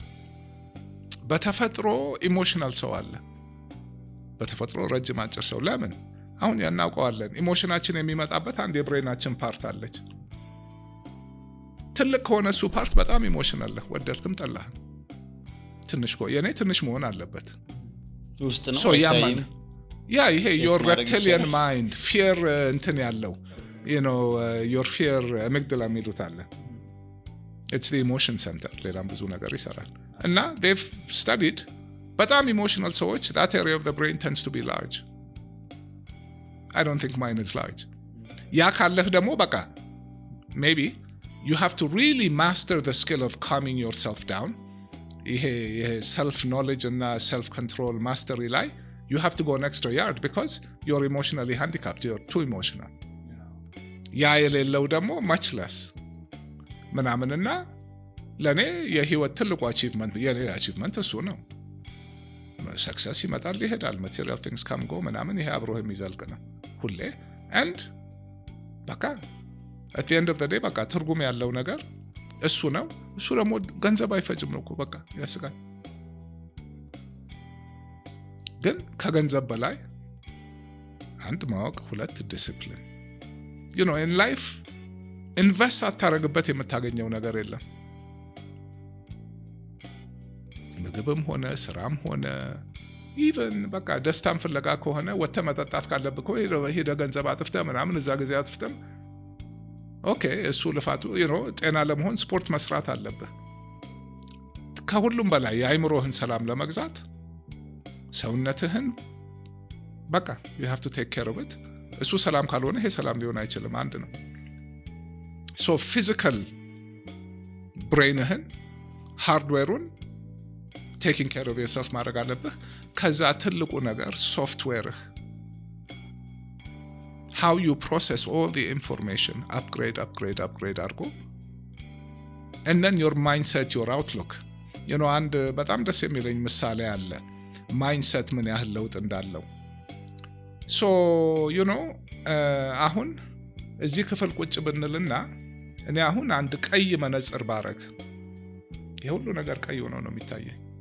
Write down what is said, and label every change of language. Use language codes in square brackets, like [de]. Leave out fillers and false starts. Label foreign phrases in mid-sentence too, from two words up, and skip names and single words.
[am] በተፈጥሮ ኢሞሽናል ሰው አለ፣ በተፈጥሮ ረጅም አጭር ሰው። ለምን አሁን ያናውቀዋለን። ኢሞሽናችን የሚመጣበት አንድ የብሬናችን ፓርት አለች። ትልቅ ከሆነ እሱ ፓርት በጣም ኢሞሽናል ነህ፣ ወደድክም ጠላህም። ትንሽ የኔ ትንሽ መሆን አለበት ውስጥ ነው [en] ይሄ your reptilian mind fear [am] እንትን ያለው [en] your fear amygdala [am] የሚሉት አለ። [en] it's the emotion center። [am] ሌላም ብዙ ነገር ይሰራል። እና [en] they've studied [am] በጣም ኢሞሽናል ሰዎች [en] that area of the brain tends to be large. I don't think mine is large። [am] ያ ካለህ ደግሞ በቃ [en] maybe you have to really master the skill of calming yourself down። ይሄ self knowledge እና self control mastery ላይ you have to go an extra yard because you're emotionally handicapped, you're too emotional። [am] ያ የሌለው ደግሞ [en] much less [am] ምናምንና ለኔ የህይወት ትልቁ achievement የኔ achievement እሱ ነው። ሰክሰስ ይመጣል ይሄዳል፣ [en] material things come go [am] ምናምን፣ ይሄ አብሮህ የሚዘልቅ ነው ሁሌ። and በቃ [en] at the end of the day [am] በቃ ትርጉም ያለው ነገር እሱ ነው። እሱ ደግሞ ገንዘብ አይፈጅም ነው እኮ በቃ ያስቃል። ግን ከገንዘብ በላይ አንድ ማወቅ፣ ሁለት ዲሲፕሊን። [en] in life [am] ኢንቨስት አታረግበት የምታገኘው ነገር የለም። ምግብም ሆነ ስራም ሆነ ኢቨን በቃ ደስታም ፍለጋ ከሆነ ወጥተህ መጠጣት ካለብህ ሄደህ ገንዘብ አጥፍተህ ምናምን እዛ ጊዜ አጥፍተህ እሱ ልፋቱ ጤና ለመሆን ስፖርት መስራት አለብህ። ከሁሉም በላይ የአይምሮህን ሰላም ለመግዛት ሰውነትህን በቃ [en] you have to take care of it። [am] እሱ ሰላም ካልሆነ ይሄ ሰላም ሊሆን አይችልም። አንድ ነው። [en] so physical [am] ብሬንህን ሃርድዌሩን [en] taking care of yourself [am] ማድረግ አለብህ። ከዛ ትልቁ ነገር ሶፍትዌርህ [en] how you process all the information upgrade አድርጎ and then your mindset, your outlook። [am] አንድ በጣም ደስ የሚለኝ ምሳሌ አለ ማይንድሴት ምን ያህል ለውጥ እንዳለው። [en] so [am] አሁን እዚህ ክፍል ቁጭ ብንልና እኔ አሁን አንድ ቀይ መነጽር ባረግ የሁሉ ነገር ቀይ ሆኖ ነው የሚታየኝ።